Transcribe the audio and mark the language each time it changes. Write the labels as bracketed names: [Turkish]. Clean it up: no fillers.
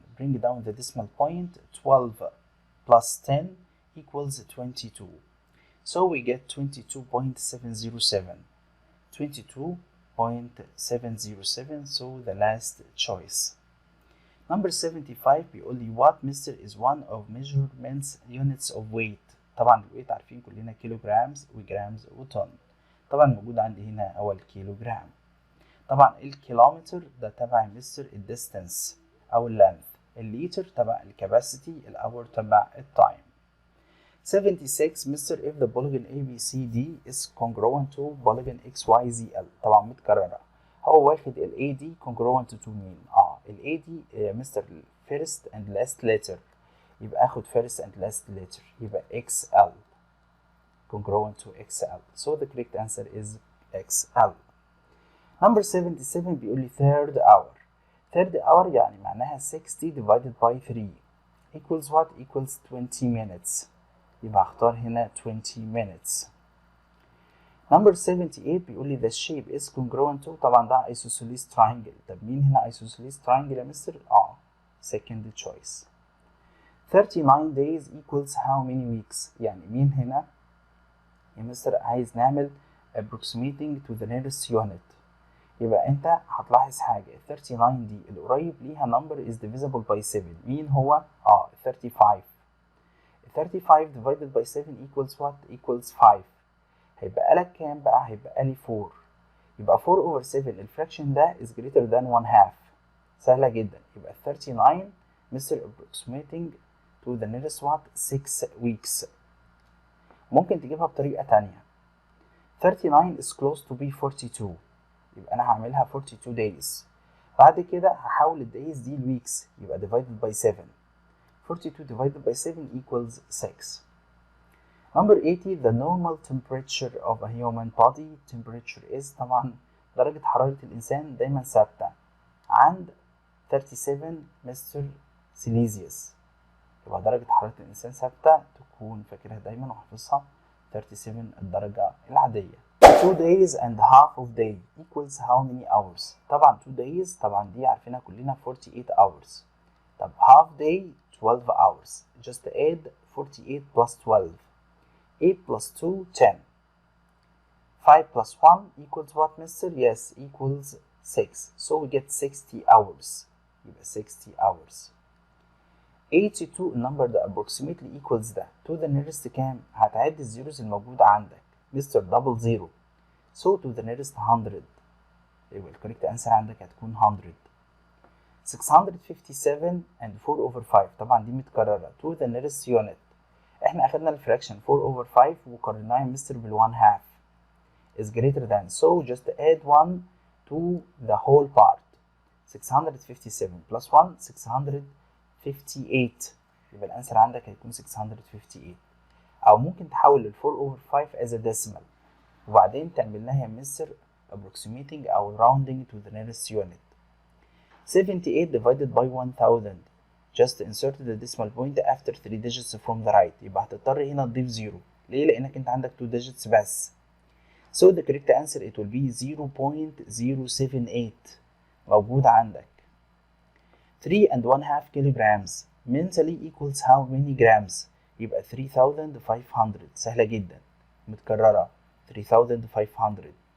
[English] Bring down the decimal point. 12 plus 10 equals 22. So we get 22.707. 22.707, so the last choice. Number 75 [Arabic] بيقول لي [English] what Mr. is one of measurements units of weight. [Arabic] طبعا الويت عارفين كلنا كيلوغرامز وجرامز وطن. طبعا موجود عندي هنا أول كيلوغرام. طبعا الكيلومتر ده تبع مستر الديستانس أو اللينث. الليتر تبع الكاباسيتي. الأور تبع التايم. [English] 76 Mr. if the polygon ABCD is congruent to polygon XYZL. [Arabic] طبعا متكررة. هو واخد ال AD [English] congruent to [Arabic] مين؟ ال AD Mr. [English] first and last letter. [Arabic] يبقى اخد [English] first and last letter. يبقى XL congruent to XL. So the correct answer is XL. Number 77 [Arabic] بيقول لي [English] third hour. third hour [Arabic] يعني معناها [English] 60 divided by 3. equals what equals 20 minutes. [Arabic] يبقى هختار هنا 20 minutes. [English] number 78 [Arabic] بيقول لي [English] the shape is congruent to، [Arabic] طبعا ده [English] isosceles triangle. [Arabic] طب مين هنا [English] isosceles triangle [Arabic] يا مستر؟ [English] second choice. 39 days equals how many weeks؟ [Arabic] يعني مين هنا يا مستر عايز نعمل [English] approximating to the nearest unit. [Arabic] يبقى انت هتلاحظ حاجة، 39 دي القريب ليها [English] number is divisible by 7. [Arabic] مين هو؟ 35. [English] 35 divided by 7 equals what؟ equals 5. [Arabic] هيبقى لك كام بقى؟ هيبقى لي 4. يبقى 4 over 7 الفراكشن ده [English] is greater than 1/2. [Arabic] سهلة جدا. [English] يبقى 39 mister approximating to the nearest what 6 weeks. [Arabic] ممكن تجيبها بطريقة تانية. [English] 39 is close to be 42. [Arabic] يبقى أنا هعملها 42 days. بعد كده هحول الدايز دي لويكس، يبقى [English] divided by 7. 42 divided by 7 equals 6. Number 80 the normal temperature of a human body. Temperature is [Arabic] طبعا درجة حرارة الإنسان دايما ثابتة عند 37 مستر سيليزيوس. يبقى درجة حرارة الإنسان ثابتة، تكون فاكرها دايما وحافظها 37 الدرجة العادية. [English] 2 days and half of day equals how many hours؟ طبعا 2 days [Arabic] طبعا دي عارفينها كلنا [English] 48 hours. طب half day 12 hours. just add 48 plus 12. 8 plus 2 10. 5 plus 1 equals what mister? Yes, equals 6. So we get 60 hours. يبقى 60 hours. [Arabic] 82 النمبر ده [English] approximately equals [Arabic] ده [English] to the nearest [Arabic] كام؟ هتعد الزيروز الموجودة عندك مستر [English] double zero. So to the nearest 100. [Arabic] يبقى الكوريكت انسر عندك هتكون 100. [English] 657 and 4 over 5 [Arabic] طبعا دي متكررة [English] to the nearest unit. [Arabic] احنا اخدنا الفراكشن 4 over 5 وقارناها مستر بال1/2 [English] is greater than, so just add 1 to the whole part. 657 plus 1 658. [Arabic] يبقى الانسر عندك هيكون 658. او ممكن تحول ال 4 over 5 as a decimal وبعدين تعمل لها يا مستر approximating او [English] rounding to the nearest unit. 78 divided by 1000. just insert the decimal point after 3 digits from the right. [Arabic] يبقى هتضطر هنا تضيف 0. ليه؟ لانك انت عندك 2 digits بس. [English] so the correct answer it will be 0.078 [Arabic] موجود عندك. [English] 3 and 1/2 kilograms mentally equals how many grams؟ يبقى 3500. [Arabic] سهلة جدا متكررة 3500.